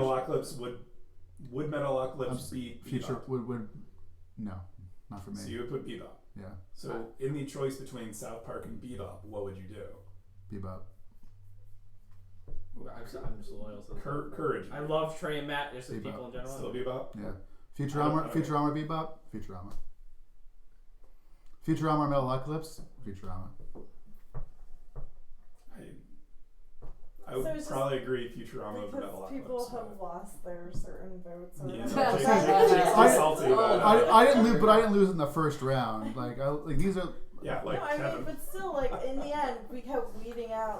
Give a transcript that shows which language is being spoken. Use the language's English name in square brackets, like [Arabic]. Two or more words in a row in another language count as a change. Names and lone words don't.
[English] Metalocalypse would Metalocalypse beat Future Bebop? would no, not for me. So you would put Bebop. Yeah, So in the choice between South Park and Bebop, what would you do? Bebop. I'm just loyal to the Courage. I love Trey and Matt, just as Bebop. people in general. Still Bebop? Yeah, Futurama. Okay. Futurama Bebop. Futurama. Futurama Metalocalypse. Futurama. I would So it's just probably agree Futurama over Because Metalocalypse. people have but- lost their certain votes. Or Yeah, whatever. Jake's I- salty about it. I didn't lose, but I didn't lose in the first round. Like these are. Yeah, like no, I Kevin. mean, but still, like in the end, we kept weeding out.